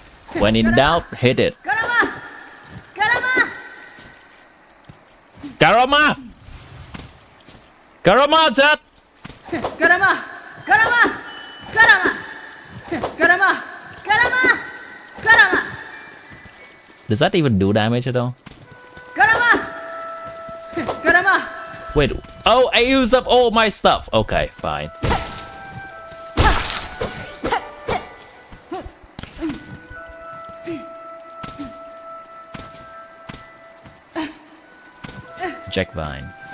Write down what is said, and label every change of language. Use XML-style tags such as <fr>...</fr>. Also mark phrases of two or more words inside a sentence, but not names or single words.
<en>When in doubt, hit it. Karama! Karama, chat! Karama! Karama! Karama! Karama! Karama! Karama! Does that even do damage at all? Karama! Karama! Wait, oh, I used up all my stuff. Okay, fine. Jack Vine.</en>